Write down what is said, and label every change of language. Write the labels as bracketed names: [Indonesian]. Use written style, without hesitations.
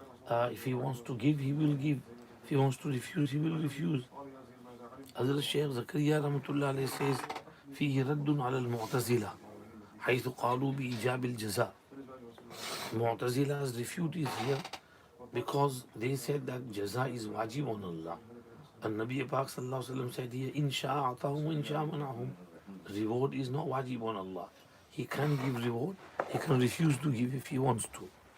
[English] If He wants to give, He will give. If He wants to refuse, He will refuse. Hazrat Shaykh Zakaria rahmatullah alayhi says, [Arabic] فيه رد على المعتزلة حيث قالوا بإيجاب الجزاء. [English] Mu'tazila's refute is here because they said that jaza is wajib on Allah. And Nabi Pak sallallahu alayhi wa sallam said here, in sha'a atahum wa in sha'a manahum. Reward is not wajib on Allah. He can give reward, He can refuse to give if He wants to.